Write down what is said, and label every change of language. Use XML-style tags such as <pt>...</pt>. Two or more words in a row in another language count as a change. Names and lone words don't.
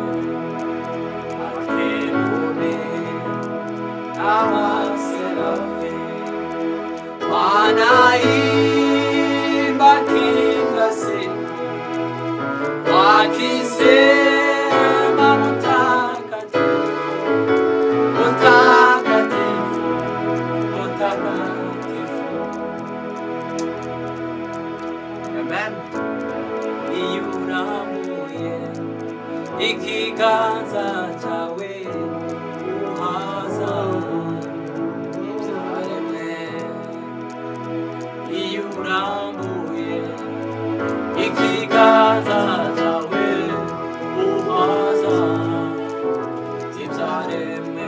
<sw>Akerubi na maserafi wanaimba kila siku wakisema mtakatifu, mtakatifu, mtakatifu. Amen.</sw> <rw>Iyuramuye ikiganza cyawe uhaza ibyaremwe. Iyuramuye ikiganza cyawe uhaza ibyaremwe.</rw>